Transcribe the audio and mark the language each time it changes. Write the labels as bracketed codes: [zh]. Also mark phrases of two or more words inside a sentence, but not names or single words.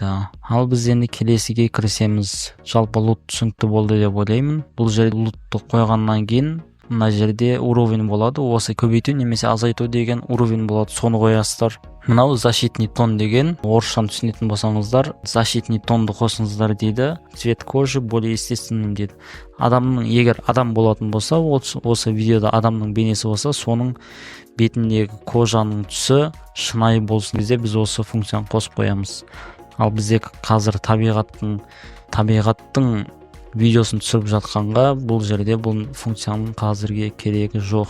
[kk] Ал біз енді келесіге кірісеміз. Жалпы лут түсінікті болды деп ойлаймын. Бұл жерде лутты қойғаннан кейін мына жерде уровень болады. Осы көбейту немесе азайту деген уровень болады. Соны қоясыздар. Мынау [ru] защитный тон [kk] деген, орысшаны түсінетін болсаңыздар, [ru] защитный тонды [kk] қосыңыздар дейді. [ru] Цвет кожи более естественным дейді. [kk] Егер адам болатын болса, осы видеода адамның бейнесі болса, соның бетіндегі кожаның түсі шынайы болсын кезде біз осы функцияны қосып қоямыз. Ал бізде қазір табиғаттың видеосын түсіріп жатқанға бұл жерде бұл функцияның қазірге керегі жоқ.